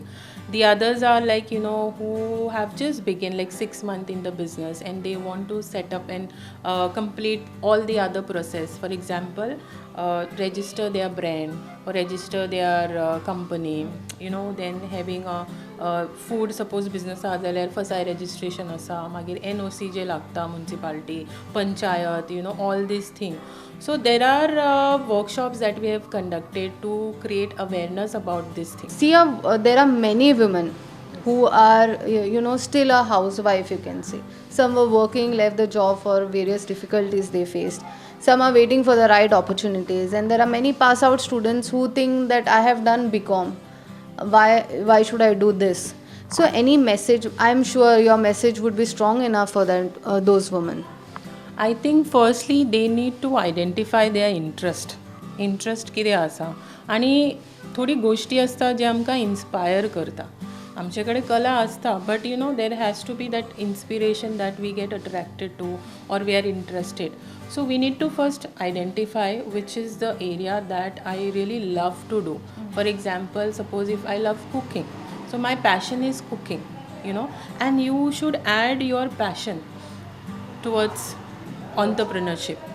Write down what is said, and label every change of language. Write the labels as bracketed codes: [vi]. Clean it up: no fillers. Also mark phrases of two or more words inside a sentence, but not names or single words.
[en] The others are like, you know, who have just begun like 6 months in the business and they want to set up and complete all the other process. For example, register their brand or register their company, you know, then having a [kok] फूड सपोज बिजनस आसा जाल्यार फसाय रजिस्ट्रेशन आसा, मागीर NOC जे लागता म्युनिसिपालिटी, पंचायत, [en] you know, all these things. So there are workshops that we have conducted to create awareness about this thing. See, there are many women who are still a housewife, you can say. Some were working, left the job for various difficulties they faced. Some are waiting for the right opportunities, and there are many pass out students who think that I have done BCom. Why should I do this? So any message, I'm sure your message would be strong enough for that those women. I think firstly they need to identify their interest [kok] कितें आसा आनी थोडी गोश्टी आसता जे आमकां इन्स्पायर करता. आमचे कडेन कला आसता [en] but you know there has to be that inspiration that we get attracted to or we are interested. So we need to first identify which is the area that I really love to do. For example, suppose if I love cooking, so my passion is cooking, you know, and you should add your passion towards entrepreneurship.